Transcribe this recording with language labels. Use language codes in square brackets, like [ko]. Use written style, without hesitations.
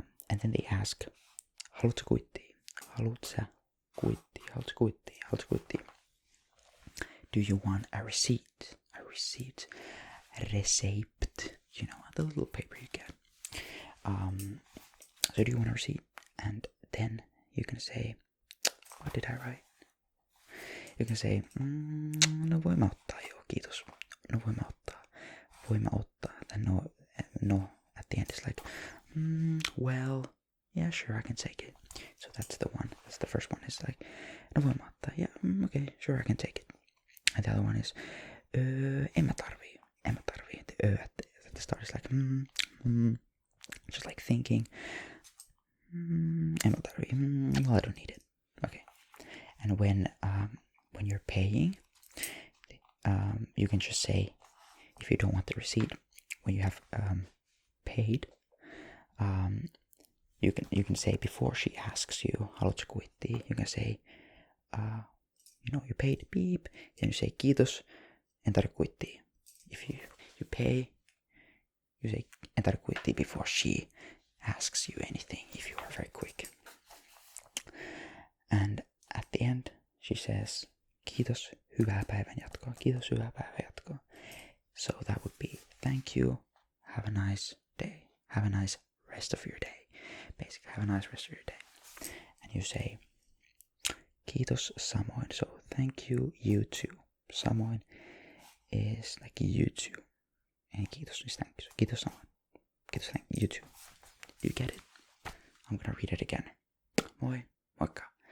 [en] And then they ask, [fi] haluatko kuittia? Haluatko kuittia? Haluatko kuittia? Haluatko kuittia? [en] Do you want a receipt? A receipt. Receipt. You know, the little paper you get. So do you want a receipt? And then you can say, what did I write? You can say, [fi] no voimme ottaa, joo, kiitos. No voimme ottaa. Voimme ottaa. [en] Then no at the end is like, well, yeah, sure, I can take it. So that's the one. That's the first one. Is like, [fi] no voimme ottaa. [en] Yeah, okay, sure, I can take it. And the other one is, [fi] en mä tarvii. En mä tarvii. [en] The at the start is like, just like thinking, [fi] en mä tarvii. [en] Well, I don't need it. Okay. And when you're paying, you can just say, if you don't want the receipt, when you have paid, you can say before she asks you [fi] haluatko kuittia, [en] you can say, you know, you paid, beep, then you say [fi] kiitos, en tarvitse kuittia. [en] If you pay, you say [fi] en tarvitse kuittia [en] before she asks you anything if you are very quick. And at the end, she says, [fi] kiitos, hyvää päivän jatkoa. Kiitos, hyvää päivän jatkoa. [en] So that would be, thank you, have a nice day. Have a nice rest of your day. Basically, have a nice rest of your day. And you say, [fi] kiitos samoin. [en] So thank you, you too. Samoin is like you too. And kiitos is thank you. So [fi] kiitos samoin. [en] Kiitos thank you too. You get it? I'm gonna read it again. [fi] Moi, moikka.